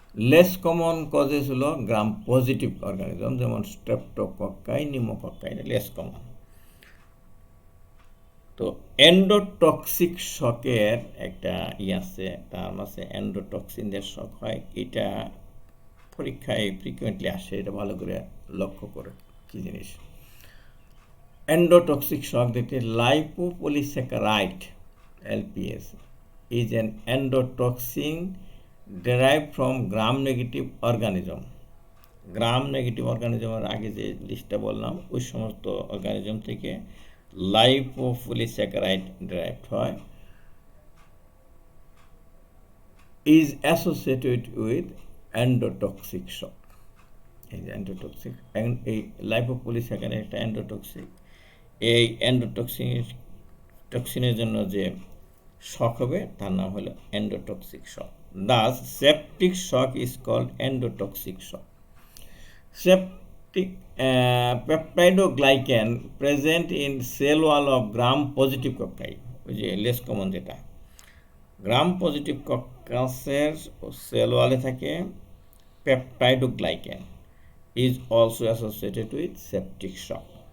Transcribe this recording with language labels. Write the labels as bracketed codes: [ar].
[bn] Less common causes হলো gram positive organism যেমন স্ট্রেপ্টোকক্কাই, নিউমোকক্কাই, less common. তো এন্ডোটক্সিক শকের একটা আছে, টার্ম আছে, এন্ডোটক্সিন দিয়ে শক হয়। এটা পরীক্ষায় ফ্রিকুয়েন্টলি আসে, এটা ভালো করে লক্ষ্য করে কি জিনিস। এন্ডোটক্সিক শক দেখতে lipopolysaccharide [en] LPS is an endotoxin derived from gram-negative organism. [bn] Gram-negative অর্গানিজমের আগে যে লিস্টটা বললাম ওই সমস্ত অর্গানিজম থেকে লাইপোপলিস্যাকারাইড ডেরাইভড হয়, [en] is associated with endotoxic shock. [bn] এই যে এন্ডোটক্সিক, এই লাইপোপলিস্যাকারাইড একটা এন্ডোটক্সিক। এই এন্ডোটক্সিনের জন্য যে শক হবে তার নাম হলো এন্ডোটক্সিক শক। [en] Thus, septic shock is called endotoxic shock. Septic peptidoglycan present in cell wall of gram-positive cocci, [bn] ওই যে লেস কমন যেটা, গ্রাম পজিটিভ কক্কাসের সেল ওয়ালে থাকে পেপটাইডোগ্লাইক্যান, [en] is also associated with septic shock.